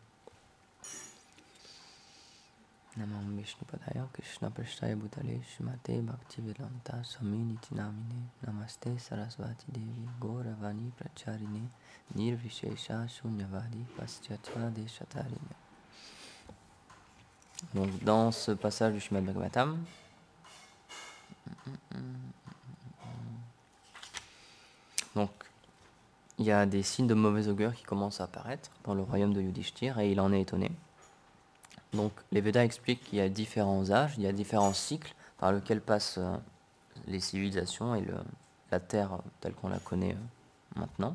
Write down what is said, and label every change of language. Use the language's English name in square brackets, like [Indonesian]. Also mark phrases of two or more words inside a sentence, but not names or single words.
[Sanskrit] नमम् विष्णु पादाय कृष्ण प्रस्थाय भूतले श्रीमते भक्तिवेदान्त स्वामी निति नामिने नमस्ते सरस्वती देवी गौरवाणी प्रचारिणे निर्विशेष शून्यवादि पाश्चात्य देशतारिणे. [French] Donc dans ce passage du Srimad Bhagavatam, donc il y a des signes de mauvais augure qui commencent à apparaître dans le royaume de Yudhishthir et il en est étonné. Donc les Védas expliquent qu'il y a différents âges, il y a différents cycles par lesquels passent les civilisations et la terre telle qu'on la connaît maintenant.